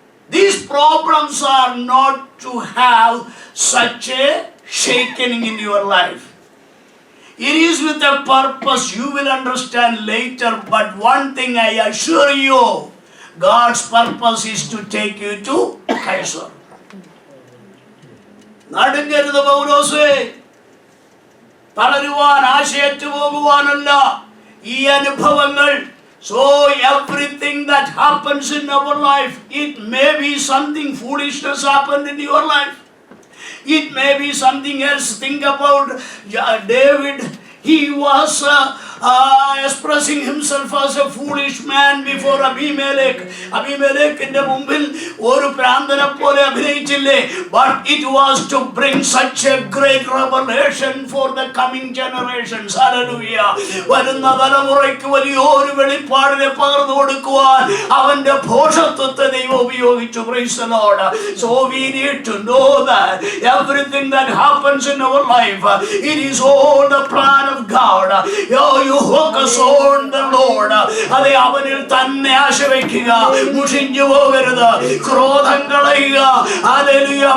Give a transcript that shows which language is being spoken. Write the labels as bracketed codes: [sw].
[en] These problems are not to have such a shaking in your life. It is with a purpose. You will understand later. But one thing I assure you, God's purpose is to take you to Kaiser. [ml] നടുങ്ങരുത് പൗലോസേ, തളരുവാൻ ആശയറ്റു പോകുവാനല്ല ഈ അനുഭവങ്ങൾ. [en] So everything that happens in our life, it may be something foolishness happened in your life. It may be something else. Think about David. He was expressing himself as a foolish man before Abimelech. [ml] Abimelechinte മുമ്പിൽ ഒരു പ്രാന്തനെ പോലെ അഭിനയിച്ചില്ലേ? [en] But it was to bring such a great revelation for the coming generations. Hallelujah. [ml] വരുന്ന തലമുറയ്ക്ക് വലിയൊരു വെളിപ്പാടിനെ പകർന്നു കൊടുക്കുവാൻ അവന്റെ ഭോഷത്വത്തെ ദൈവം ഉപയോഗിച്ചു. [en] Praise the Lord. So we need to know that everything that happens in our life, it is all the plan of God. You focus on the Lord. [ml] അതെ, അവനിൽ തന്നെ ആശ്രയിക്കുക. മുഷിഞ്ഞു പോകരുത്. ക്രോധം കളയുക. ഹല്ലേലൂയ.